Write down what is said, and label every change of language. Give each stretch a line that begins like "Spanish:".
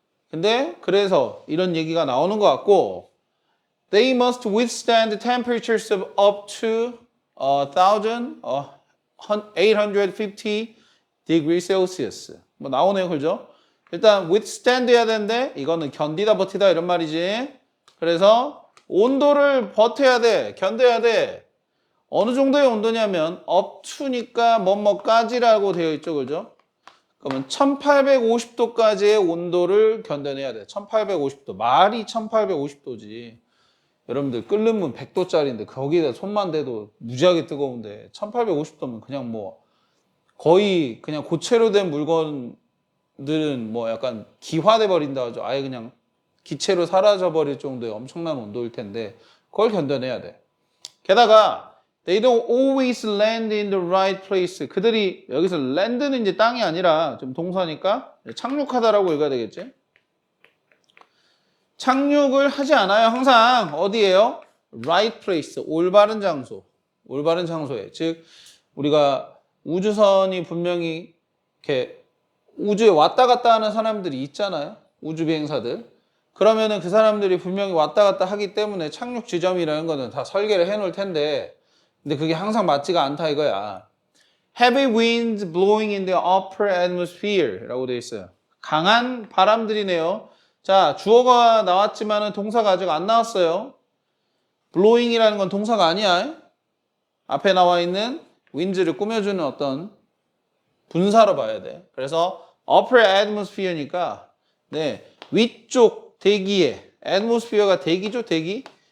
Korean: 근데 그래서 이런 얘기가 나오는 것 같고
English: They must withstand temperatures of up to 1850 degrees Celsius.
Korean: 뭐 나오네요, 그죠? 일단 withstand 해야 되는데 이거는 견디다 버티다 이런 말이지. 그래서 온도를 버텨야 돼, 견뎌야 돼. 어느 정도의 온도냐면 up to니까 뭐뭐까지라고 되어 있죠, 그죠? 그러면 1850도까지의 온도를 견뎌내야 돼. 1850도. 말이 1850도지. 여러분들 끓는 문 100도짜리인데 거기다 손만 대도 무지하게 뜨거운데 1850도면 그냥 뭐 거의 그냥 고체로 된 물건들은 뭐 약간 기화돼 버린다 하죠. 아예 그냥 기체로 사라져 버릴 정도의 엄청난 온도일 텐데 그걸 견뎌내야 돼. 게다가
English: They don't always land in the right place.
Korean: 그들이 여기서 land는 이제 땅이 아니라 좀 동사니까 착륙하다라고 읽어야 되겠지. 착륙을 하지 않아요. 항상 어디예요?
English: right place,
Korean: 올바른 장소. 올바른 장소에. 즉 우리가 우주선이 분명히 이렇게 우주에 왔다 갔다 하는 사람들이 있잖아요. 우주 비행사들. 그러면은 그 사람들이 분명히 왔다 갔다 하기 때문에 착륙 지점이라는 거는 다 설계를 해 놓을 텐데 근데 그게 항상 맞지가 않다 이거야.
English: Heavy winds blowing in the upper atmosphere
Korean: 라고 되어 있어요. 강한 바람들이네요. 자, 주어가 나왔지만은 동사가 아직 안 나왔어요. blowing이라는 건 동사가 아니야. 앞에 나와 있는 wind를 꾸며주는 어떤 분사로 봐야 돼. 그래서
English: upper atmosphere
Korean: 니까 네, 위쪽 대기에 atmosphere가 대기죠, 대기.